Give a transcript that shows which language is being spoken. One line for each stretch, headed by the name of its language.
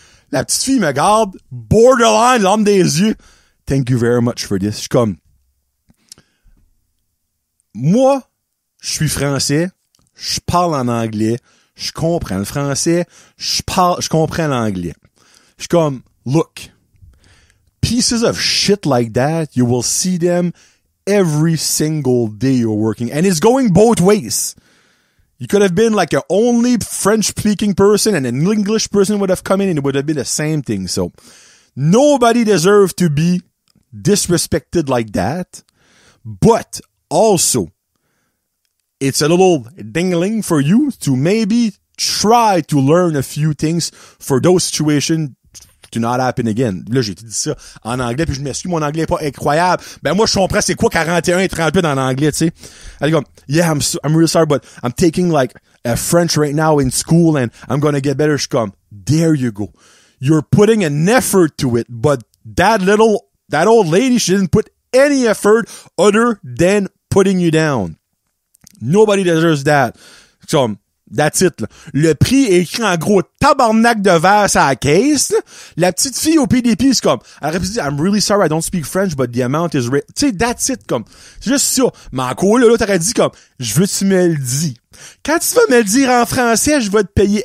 French: La petite fille me garde, borderline, l'homme des yeux.
English: Thank you very much for this.
French: Je suis comme, moi, je suis français, je parle en anglais, je comprends le français, je comprends l'anglais. Je suis comme,
English: look, pieces of shit like that, you will see them every single day you're working. And it's going both ways. You could have been like an only French-speaking person and an English person would have come in and it would have been the same thing. So, nobody deserves to be disrespected like that. But, also, it's a little dingling for you to maybe try to learn a few things for those situations to not happen again.
French: Là, j'ai dit ça en anglais, puis je m'excuse, mon anglais est pas incroyable. Ben, moi, je comprends c'est quoi 41 et 38 en anglais, tu sais. Elle dit comme,
English: yeah, I'm really sorry, but I'm taking like a French right now in school and I'm gonna get better.
French: Je suis comme,
English: there you go. You're putting an effort to it, but that old lady, she didn't put any effort other than putting you down. Nobody deserves that. So, that's it, là.
French: Le prix est écrit en gros tabarnak de verre sur la caisse, là. La petite fille au PDP, c'est comme, elle aurait pu dire,
English: I'm really sorry, I don't speak French, but the amount is
French: tu sais,
English: that's it,
French: comme. C'est juste ça. Mais encore, là, t'aurais dit comme, je veux que tu me le dis. Quand tu vas me le dire en français, je vais te payer.